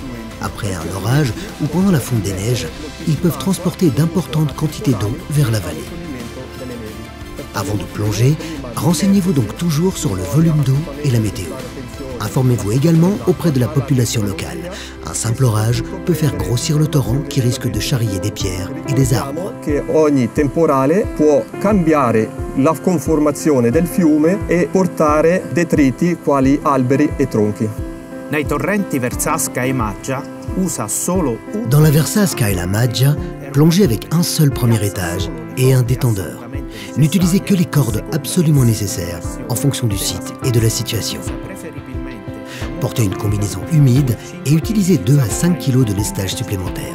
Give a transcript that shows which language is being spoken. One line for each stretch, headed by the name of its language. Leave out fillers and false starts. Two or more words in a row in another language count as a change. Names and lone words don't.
French: Après un orage ou pendant la fonte des neiges, ils peuvent transporter d'importantes quantités d'eau vers la vallée. Avant de plonger, renseignez-vous donc toujours sur le volume d'eau et la météo. Informez-vous également auprès de la population locale. Un simple orage peut faire grossir le torrent qui risque de charrier des pierres et des arbres.
Italian: Ogni temporale può cambiare la conformazione del fiume e portare detriti quali alberi e tronchi.
French: Dans la Versasca et la Maggia, plongez avec un seul premier étage et un détendeur. N'utilisez que les cordes absolument nécessaires en fonction du site et de la situation. Portez une combinaison humide et utilisez 2 à 5 kg de lestage supplémentaire.